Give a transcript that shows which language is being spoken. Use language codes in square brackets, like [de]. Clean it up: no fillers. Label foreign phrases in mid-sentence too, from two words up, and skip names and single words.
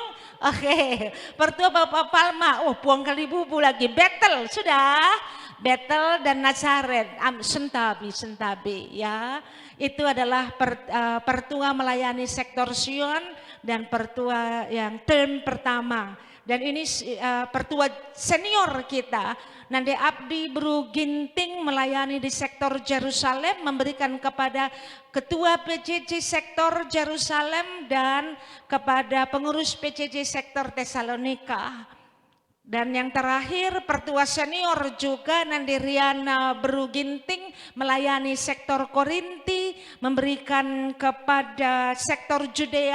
[id] Oke, pertua Bapak Palma. Oh, buang kali bubu lagi. Bethel sudah. Bethel dan Nazaret. Sentabi ya. Itu adalah pertua melayani sektor Sion dan pertua yang term pertama. Dan ini pertua senior kita, Nande Abdi Beru Ginting melayani di sektor Jerusalem, memberikan kepada Ketua PCC sektor Jerusalem dan kepada pengurus PCC sektor Tesalonika. Dan yang terakhir pertua senior juga Nande Riana Beru Ginting melayani sektor Korinti, memberikan kepada sektor Judea.